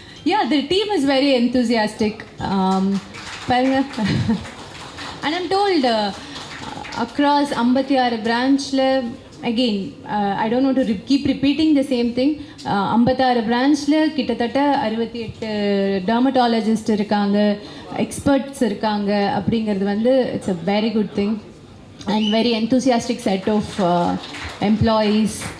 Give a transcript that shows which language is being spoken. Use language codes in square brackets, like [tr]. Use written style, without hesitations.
[en] Yeah, the team is very enthusiastic. [ta] பாருங்க, [en] and I'm told across 56 branchல, again I don't want to keep repeating the same thing. [ta] 56 branchல கிட்டத்தட்ட 68 dermatologist இருக்காங்க, experts இருக்காங்க. அப்படிங்கிறது வந்து [en] It's a very good thing. and very enthusiastic set of employees.